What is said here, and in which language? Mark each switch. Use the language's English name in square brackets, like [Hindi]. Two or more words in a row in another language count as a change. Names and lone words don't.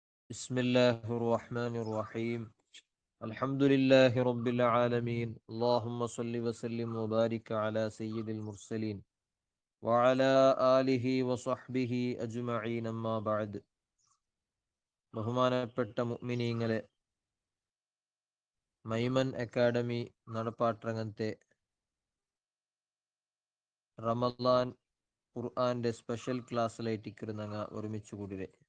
[Arabic] بسم الله الرحمن الرحيم. الحمد لله رب العالمين. اللهم صل وسلم وبارك على سيد المرسلين وعلى آله وصحبه أجمعين أما بعد. [Malayalam] ബഹുമാനപ്പെട്ട മുഅ്മിനീങ്ങളെ, മൈമൻ അക്കാഡമി നടപ്പാട്ടരങ്ങത്തെ റമദാൻ ഖുർആന്റെ സ്പെഷ്യൽ ക്ലാസ്സിലായിട്ടിരുന്നങ്ങ ഒരുമിച്ച് കൂടിരെ.